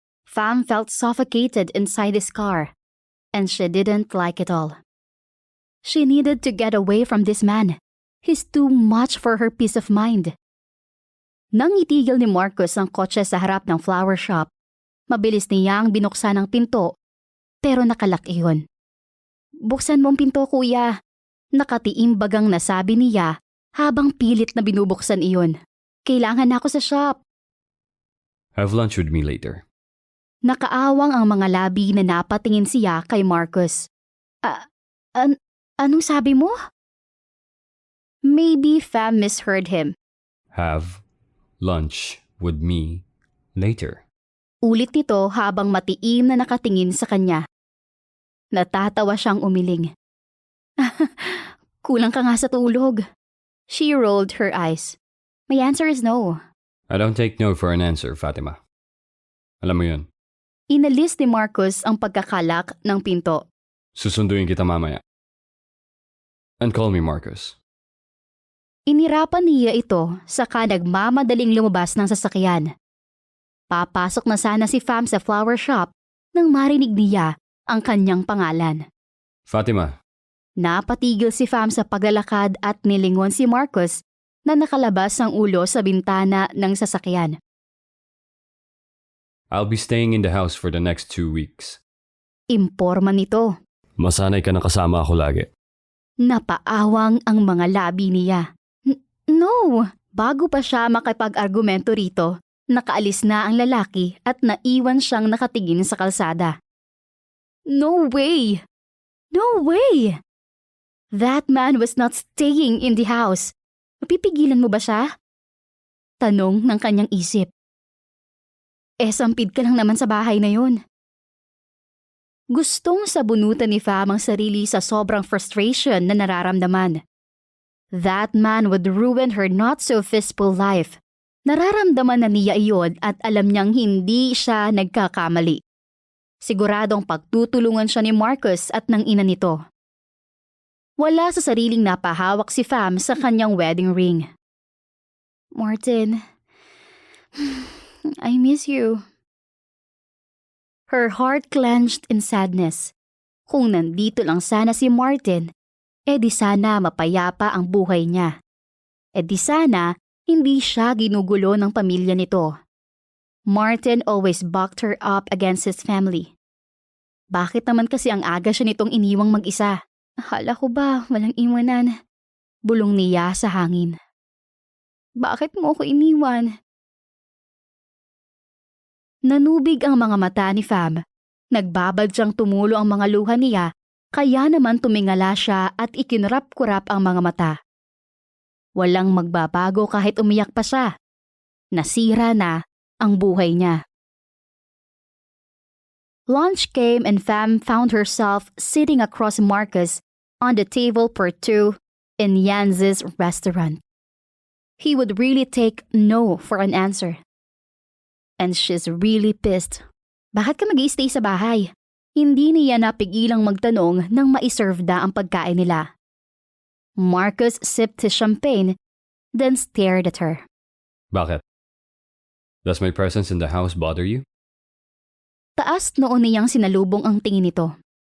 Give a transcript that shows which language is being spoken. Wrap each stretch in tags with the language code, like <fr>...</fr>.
<en>Pham felt suffocated inside his car, and she didn't like it all. She needed to get away from this man. He's too much for her peace of mind.</en> <tl>Nang itigil ni Marcus ang kotse sa harap ng flower shop, mabilis niyang binuksan ang pinto, pero nakalak iyon. "Buksan mo ang pinto, kuya," nakatiimbagang nasabi niya habang pilit na binubuksan iyon. "Kailangan na ako sa shop."</tl> <en>Have lunch with me later.</en> <tl>Nakaawang ang mga labi na napatingin siya kay Marcus. Anong sabi mo?"</tl> <en>Maybe Pham misheard him. Have lunch with me later.</en> <tl>Ulit nito habang matiim na nakatingin sa kanya. Natatawa siyang umiling. "Kulang ka nga sa tulog."</tl> <en>She rolled her eyes. "My answer is no." I don't take no for an answer, Fatima.</en> <tl>Alam mo yun. Inalis ni Marcus ang pagkakalak ng pinto. Susunduin kita mamaya.</tl> <en>And call me Marcus.</en> <tl>Inirapan niya ito saka nagmamadaling lumabas ng sasakyan. Papasok na sana si Pham sa flower shop nang marinig niya ang kanyang pangalan. Fatima. Napatigil si Pham sa paglalakad at nilingon si Marcus na nakalabas ang ulo sa bintana ng sasakyan.</tl> <en>I'll be staying in the house for the next 2 weeks.</en> <tl>Imporma nito. Masanay ka na kasama ako lagi. Napaawang ang mga labi niya. No! Bago pa siya makipag-argumento rito, nakaalis na ang lalaki at naiwan siyang nakatingin sa kalsada.</tl> <en>No way! No way! That man was not staying in the house.</en> <tl>Mapipigilan mo ba siya? Tanong ng kanyang isip. Sampid ka lang naman sa bahay na yun. Gustong sabunutan ni Pham ang sarili sa sobrang frustration na nararamdaman.</tl> <en>That man would ruin her not-so-peaceful life.</en> <tl>Nararamdaman na niya iyon at alam niyang hindi siya nagkakamali. Siguradong pagtutulungan siya ni Marcus at ng ina nito. Wala sa sariling napahawak si Pham sa kanyang wedding ring.</tl> <en>"Martin, I miss you." Her heart clenched in sadness.</en> <tl>Kung nandito lang sana si Martin, di sana mapayapa ang buhay niya. Di sana hindi siya ginugulo ng pamilya nito.</tl> <en>Martin always backed her up against his family.</en> <tl>Bakit naman kasi ang aga siya nitong iniwang mag-isa? Akala ko ba walang iwanan? Bulong niya sa hangin. Bakit mo ako iniwan? Nanubig ang mga mata ni Pham. Nagbabadyang tumulo ang mga luha niya, kaya naman tumingala siya at ikinurap-kurap ang mga mata. Walang magbabago kahit umiyak pa siya. Nasira na ang buhay niya.</tl> <en>Lunch came and Fam found herself sitting across Marcus on the table for two in Janz's restaurant. He would really take no for an answer. And she's really pissed.</en> <tl>Bakit ka mag-i-stay sa bahay? Hindi niya napigilang magtanong nang maiserve na ang pagkain nila.</tl> <en>Marcus sipped his champagne, then stared at her.</en> <tl>Bakit?</tl> <en>Does my presence in the house bother you?</en> <tl>Taas noon niyang sinalubong ang tingin nito.</tl>